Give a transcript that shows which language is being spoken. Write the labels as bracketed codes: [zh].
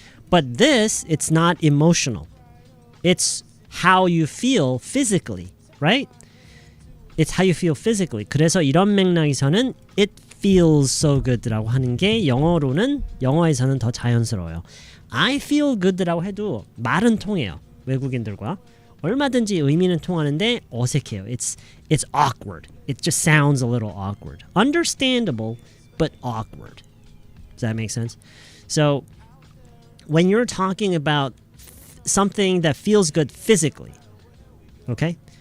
[en] But this, it's not emotional. It's how you feel physically, right? It's how you feel physically. [ko] 그래서 이런 맥락에서는 [en] it feels so good [ko] 라고 하는 게 영어에서는 더 자연스러워요. [en] I feel good [ko] 라고 해도 말은 통해요. 외국인들과. 얼마든지 의미는 통하는데 어색해요. [en] It's awkward. It just sounds a little awkward. Understandable, but awkward. Does that make sense? So, when you're talking about something that feels good physically, okay?